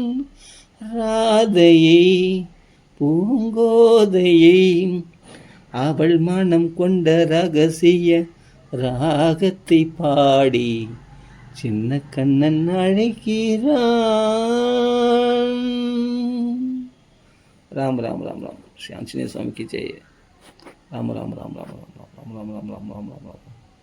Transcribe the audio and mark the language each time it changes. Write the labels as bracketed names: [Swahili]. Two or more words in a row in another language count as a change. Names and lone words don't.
[Tamil] ராதையை பூங்கோதையை, அவள் மனம் கொண்ட ரகசிய ராகத்தை பாடி சின்ன கண்ணன் அழைக்கிறான். ராம் ராம் ராம் ராம். [Hindi] श्री आंजनेय स्वामी की जय. राम राम राम राम राम राम राम राम राम राम राम राम राम.